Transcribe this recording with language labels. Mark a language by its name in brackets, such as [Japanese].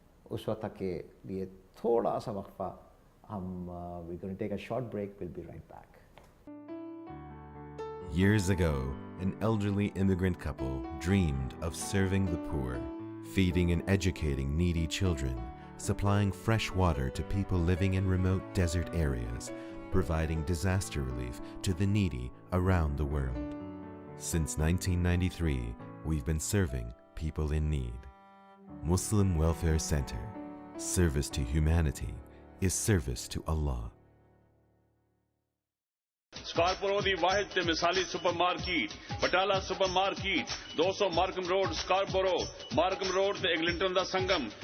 [Urdu] اس وقت تک کے لیے تھوڑا سا وقفہ, [English] ہم we going to take a short break, will be right back. Years ago, an elderly immigrant couple dreamed of serving the poor, feeding and educating needy children, supplying fresh water to people living in remote desert areas, providing disaster relief to the needy around the world. Since 1993, we've been serving people in need. Muslim Welfare Center. Service to humanity is service to Allah. [Punjabi] سکارپورو دی واحد تے مثالی super market بٹالا super market 200 Markham road سکارپورو, Markham road تے ایگلنٹن دا سنگم.